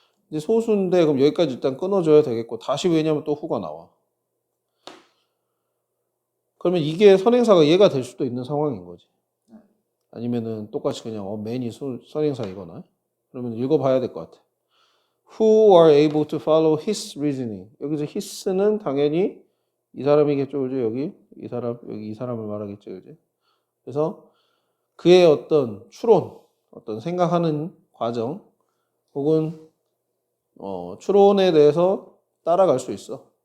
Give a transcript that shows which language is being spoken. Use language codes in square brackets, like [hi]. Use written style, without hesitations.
[ko] 이제 소수인데 그럼 여기까지 일단 끊어줘야 되겠고, 다시 왜냐면 또 후가 나와. 그러면 이게 선행사가 얘가 될 수도 있는 상황인 거지. 아니면은 똑같이 그냥 맨이 선행사이거나. 그러면 읽어봐야 될 것 같아. [en] Who are able to follow his reasoning. [ko] 여기서 his는 당연히 이 사람이겠죠, 그죠? 여기 이 사람을 말하겠죠, 그죠? 그래서 그의 어떤 추론, 어떤 생각하는 과정, 혹은 추론에 대해서 따라갈 수 있어.